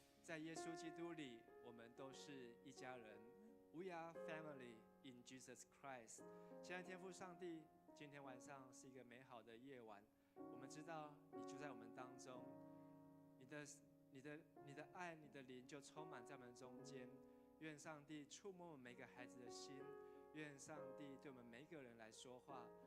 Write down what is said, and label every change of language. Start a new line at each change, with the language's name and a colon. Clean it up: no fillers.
Chinese: 在耶稣基督里，我们都是一家人。
English: We are family in Jesus Christ。
Chinese: 现在天父上帝，今天晚上是一个美好的夜晚，我们知道你就在我们当中，你的爱，你的灵就充满在我们中间。愿上帝触摸我们每个孩子的心，愿上帝对我们每一个人来说话。